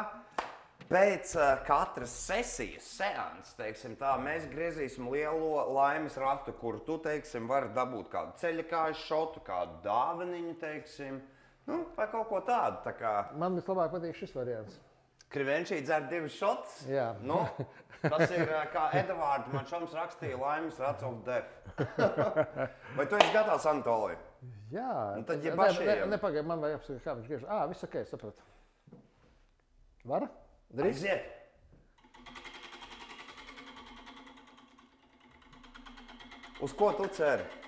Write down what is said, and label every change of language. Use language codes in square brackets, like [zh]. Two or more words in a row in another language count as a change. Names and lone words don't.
[lv] Pēc katras sesijas, seans, teiksim tā, mēs griezīsim lielo laimes ratu, kur tu, teiksim, vari dabūt kādu ceļakāju šotu, kādu dāvaniņu, teiksim. Vai kaut ko tādu. Tā kā... Man vislabāk patīk šis variants. Krivenčī dzer 2 šotus? Jā. Tas ir, kā Edvards man šoms rakstīja, laimes rats [en] of death. [lv] Vai tu esi gatavs, Anatolij? Jā. Tad, ja pašiem... Nepagaid, man vajag apskatīt, kā viņš griež. Viss ok, sapratu. Var? Drīz? Aiziet. Uz ko tu ceri?